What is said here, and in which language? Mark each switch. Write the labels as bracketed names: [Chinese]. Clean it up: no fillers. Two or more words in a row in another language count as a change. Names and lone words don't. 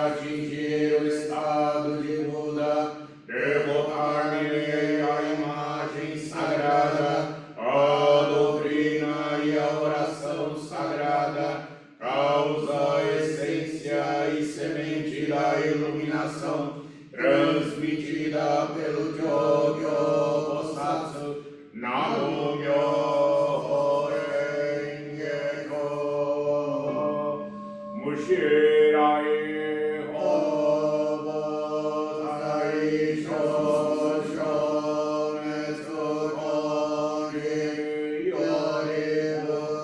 [Portuguese] atingir o estado de Buda, devotar-me à imagem sagrada, a doutrina e a oração sagrada, causa, essência e semente da iluminação, transmitida pelo Gyogyo Bosatsu, [Japanese] 南無妙法蓮華経, Mushirai Hobo Sarai Shosho Netsu Kongi Yoribu